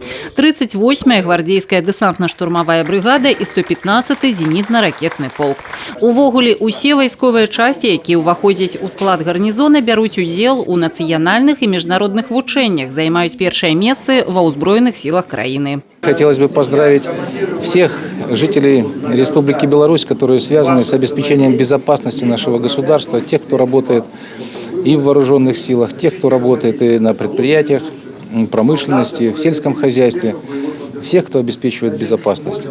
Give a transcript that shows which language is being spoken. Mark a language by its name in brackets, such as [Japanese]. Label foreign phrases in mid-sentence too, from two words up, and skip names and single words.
[Belarusian] 38-я гвардейская дэсантна-штурмавая брыгада і 115-й зенітна-ракетны полк. Увогуле, усе вайсковыя часці, якія ўваходзяць у склад гарнізона, бяруць удзел у нацыянальных і міжнародных вучэннях, займаюць першыя месцы ва ўзброеных сілах краіны. [Russian] Хотелось бы поздравить всех жителей Республики Беларусь, которые связаны с обеспечением безопасности нашего государства, тех, кто работает и в вооруженных силах, тех, кто работает и на предприятиях, промышленности, в сельском хозяйстве, всех, кто обеспечивает безопасность.